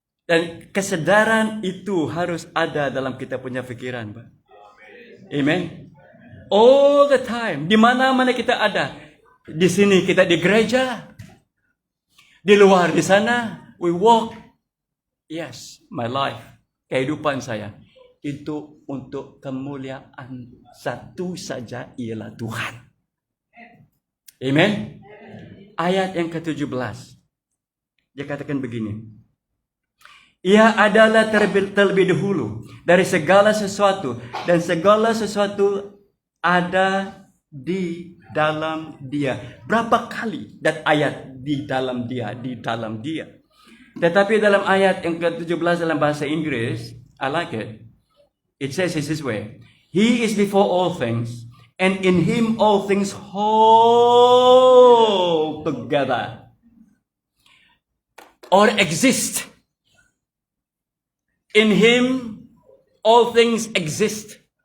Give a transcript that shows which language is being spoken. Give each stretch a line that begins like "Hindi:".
Indonesian: Dan kesadaran itu harus ada dalam kita punya pikiran, Pak. Amen.
English: All the time,
Indonesian: di mana-mana kita ada. Di sini kita di gereja, di luar di sana,
English: we walk. Yes, my life,
Indonesian: kehidupan saya itu untuk kemuliaan satu saja, ialah Tuhan. Amen. Ayat yang ke-17. Dia katakan begini. Ia adalah terlebih dahulu dari segala sesuatu, dan segala sesuatu ada di dalam Dia. Berapa kali dan ayat di dalam Dia, di dalam Dia. Tetapi dalam ayat yang ke-17 dalam bahasa Inggris,
English: I like it. It says this way. He is before all things, and in Him all things hold together or exist. In Him all things exist.